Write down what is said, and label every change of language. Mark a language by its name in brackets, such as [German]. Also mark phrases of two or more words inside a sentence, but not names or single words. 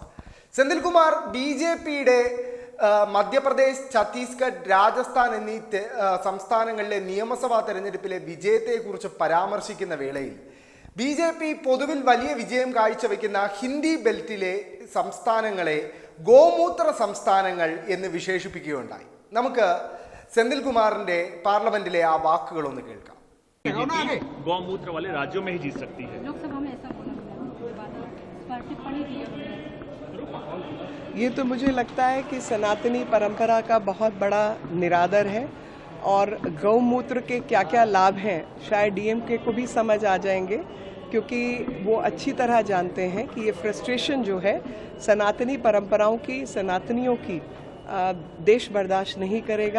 [Malayalam] സെന്തിൽ കുമാർ BJPയുടെ മധ്യപ്രദേശ്, ഛത്തീസ്ഗഡ്, രാജസ്ഥാൻ എന്നീ സംസ്ഥാനങ്ങളിലെ നിയമസഭാ തെരഞ്ഞെടുപ്പിലെ വിജയത്തെക്കുറിച്ച് പരാമർശിക്കുന്ന വേളയിൽ BJP പൊതുവിൽ വലിയ വിജയം കാഴ്ചവെക്കുന്ന ഹിന്ദി ബെൽറ്റിലെ സംസ്ഥാനങ്ങളെ ഗോമൂത്ര സംസ്ഥാനങ്ങൾ എന്ന് വിശേഷിപ്പിക്കുകയുണ്ടായി. നമുക്ക് സെന്തിൽ കുമാറിന്റെ പാർലമെന്റിലെ ആ വാക്കുകൾ ഒന്ന് കേൾക്കാം. [Hindi] गौमूत्र वाले राज्यों में ही जीत सकती है. लोकसभा में ऐसा बोला ये तो मुझे लगता है कि सनातनी परंपरा का बहुत बड़ा निरादर है और गौमूत्र के क्या क्या लाभ हैं शायद DMK को भी समझ आ जाएंगे, क्योंकि वो अच्छी तरह जानते हैं कि ये फ्रस्ट्रेशन जो है सनातनी परंपराओं की, सनातनियों की, देश बर्दाश्त नहीं करेगा।